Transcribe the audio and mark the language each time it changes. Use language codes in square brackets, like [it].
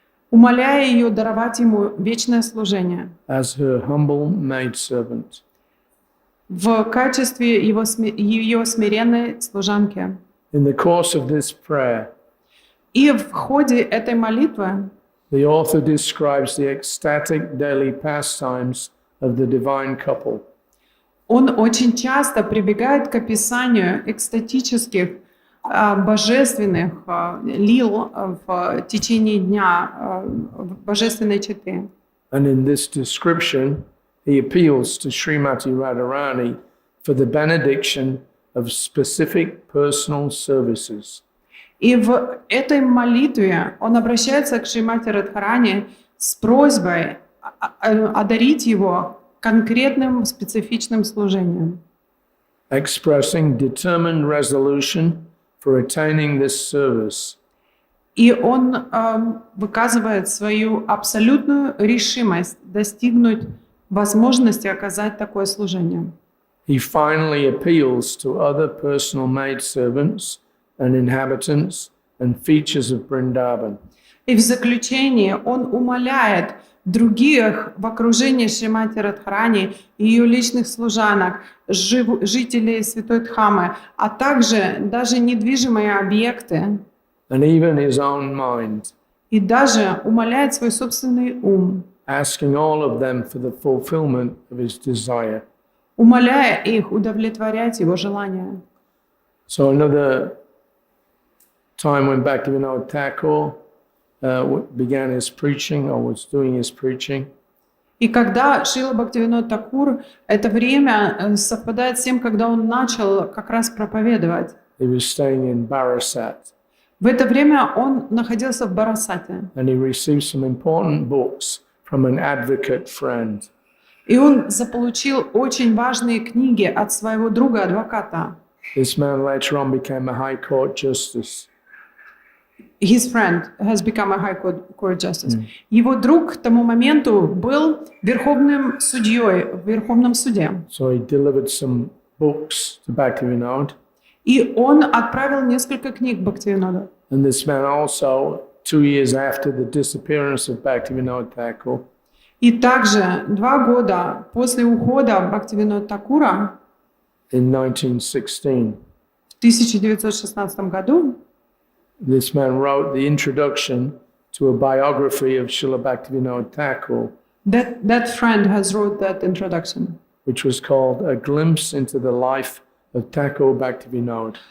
[ru] умоляя ее даровать ему вечное служение [en] as her humble maidservant. [ru] в качестве ее смиренной служанки. [en] In the course of this prayer, [ru] И в ходе этой молитвы [en] the author describes the ecstatic daily pastimes of the divine couple. [ru] он очень часто прибегает к описанию экстатических, божественных лил в течение дня божественной четы. [en] And in this description, he appeals to Srimati Radharani for the benediction of specific personal services. [ru] И в этой молитве он обращается к Шримати Радхарани с просьбой одарить его конкретным специфичным служением, [en] Expressing determined resolution for attaining this service. [ru] и он выказывает свою абсолютную решимость достигнуть возможности оказать такое служение. [en] He finally appeals to other personal maidservants and inhabitants and features of Vrindavan. [ru] И в заключение он умоляет других в окружении Шримати Радхарани, ее личных служанок, жителей Святой Дхамы, а также даже недвижимые объекты, [en] And even his own mind, [ru] и даже умоляет свой собственный ум, [en] asking all of them for the fulfillment of his desire. [ru] умоляя их удовлетворять его желания. [en] So another time when Bhaktivinoda Thakur began his preaching or was doing his preaching, [ru] И когда Шрила Бхактивинод Такур, это время совпадает с тем, когда он начал как раз проповедовать. [en] he was staying in Barasat, [ru] В это время он находился в Барасате. [en] and he received some important books from an advocate friend. [ru] И он заполучил очень важные книги от своего друга-адвоката. [en] This man later on became a High Court justice. His friend has become a high court justice. [ru] Его друг к тому моменту был верховным судьей в Верховном суде. [en] So he delivered some books to Bhaktivinoda. [ru] И он отправил несколько книг Бхактивиноду. [en] And this man also, 2 years after the disappearance of Bhaktivinoda Thakur, [ru] И также 2 года после ухода Бхактивинода Такура [en] in 1916, [ru] в 1916 году [en] this man wrote the introduction to a biography of Srila Bhaktivinoda Thakur, that friend has wrote that introduction. which was called A Glimpse into the Life of Thakur Bhaktivinoda.